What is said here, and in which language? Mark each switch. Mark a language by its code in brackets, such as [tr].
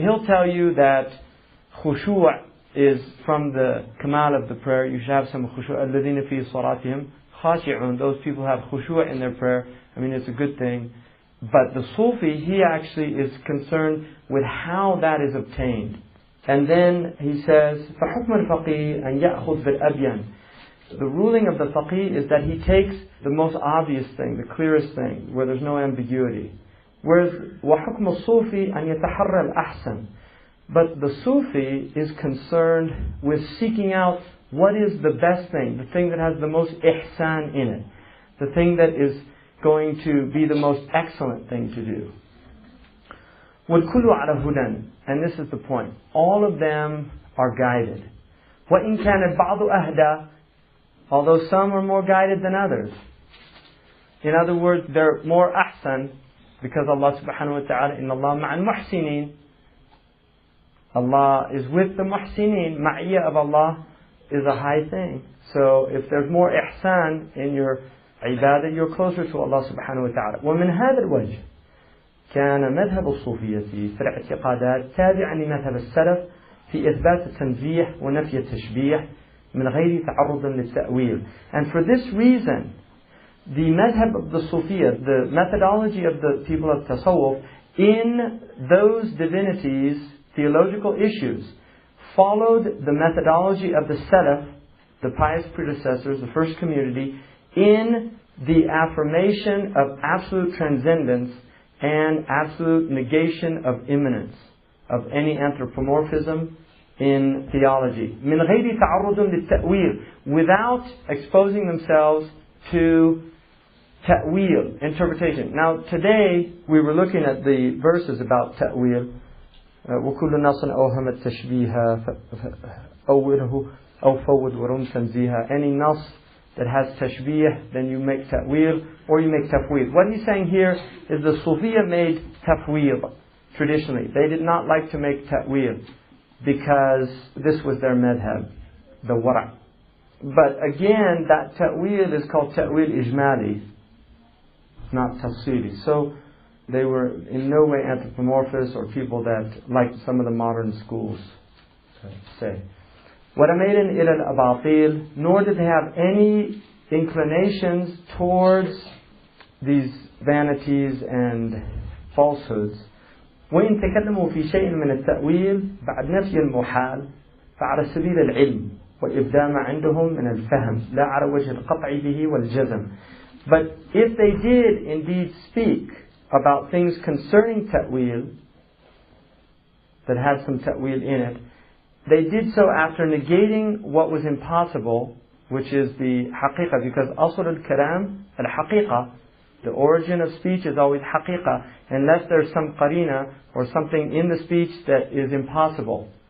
[en] He'll tell you that khushu' is from the kamal of the prayer. You should have some khushu'. [ar] الَّذِينَ فِي صَلَاتِهِمْ خَاشِعُونَ. [en] Those people have khushu' in their prayer. I mean, it's a good thing. But the Sufi, he actually is concerned with how that is obtained. And then he says, [ar] فَحُكْمَ الْفَقِيهِ أَنْ يَأْخُذْ بِالْأَبْيَنِ. [en] The ruling of the faqih is that he takes the most obvious thing, the clearest thing, where there's no ambiguity. Whereas, [ar] وَحُكْمُ الصُّوفِ أَنْ يَتَحَرَّ الْأَحْسَنِ. [en] But the Sufi is concerned with seeking out what is the best thing, the thing that has the most ihsan in it, the thing that is going to be the most excellent thing to do. [ar] وَالْكُلُّ عَلَى هُدًى. [en] And this is the point. All of them are guided. [ar] وَإِنْ كَانَ الْبَعْضُ أَهْدَى. [en] Although some are more guided than others. In other words, they're more ahsan, because Allah subhanahu wa ta'ala, [ar] إِنَّ اللَّهَ مَعَ الْمُحْسِنِينَ. [en] Allah is with the muhsinin. Ma'iyya of Allah is a high thing. So if there's more ihsan in your ibadah, you're closer to Allah subhanahu wa ta'ala. [ar] ومن هذا الوجه كان مذهب الصوفية في الاعتقادات تابعا لمذهب السلف في إثبات التنزيه ونفي التشبيه من غير تعرض للتأويل. [en] And for this reason, the madhab of the Sufiya, the methodology of the people of Tasawwuf, in those divinities, theological issues, followed the methodology of the Salaf, the pious predecessors, the first community, in the affirmation of absolute transcendence and absolute negation of immanence, of any anthropomorphism in theology. [ar] من غير تعرض للتأويل, [en] without exposing themselves to ta'wil, interpretation. Now today we were looking at the verses about ta'wil. [ar] وكل نص أوهم التشبيه أوله أو فوض ورم تنزيها. [en] Any nas that has tashbih, then you make ta'wil or you make tafwid. What he's saying here is the Sufiya made tafwid traditionally. They did not like to make ta'wil because this was their madhab, the wara'. But again, that ta'wil is called ta'wil ijmali, not tafsili. So they were in no way anthropomorphous or people that, like some of the modern schools say. [ar] وَرَمَيْلٍ إِلَى الْأَبَاطِيلِ, [en] nor did they have any inclinations towards these vanities and falsehoods. [ar] وإن تكلموا في شيء من التأويل بعد نفي المحال فعلى سبيل العلم والإبداع ما عندهم من الفهم لا على وجه القطع به والجزم. [en] But if they did indeed speak about things concerning ta'wil that had some ta'wil in it, they did so after negating what was impossible, which is the haqiqah, because asl al-kalam, al-haqiqah, the origin of speech is always haqiqah, unless there's some qarina or something in the speech that is impossible.